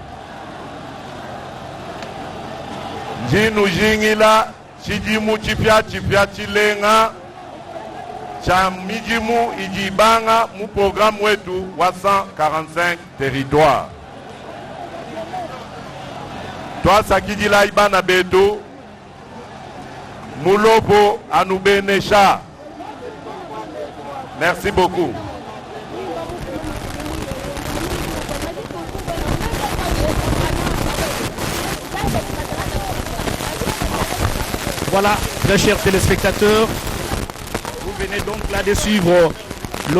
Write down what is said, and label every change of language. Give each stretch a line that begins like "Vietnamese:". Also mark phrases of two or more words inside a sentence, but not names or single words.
Luba-Lulua: njinu jingila chijimu chipya chilenga cha mijimu ijibanga mu programme wetu wa 145 territoire twasakidila ibana betu mulobo anubenesha.
French: Merci beaucoup. Voilà, très chers téléspectateurs, vous venez donc là de suivre le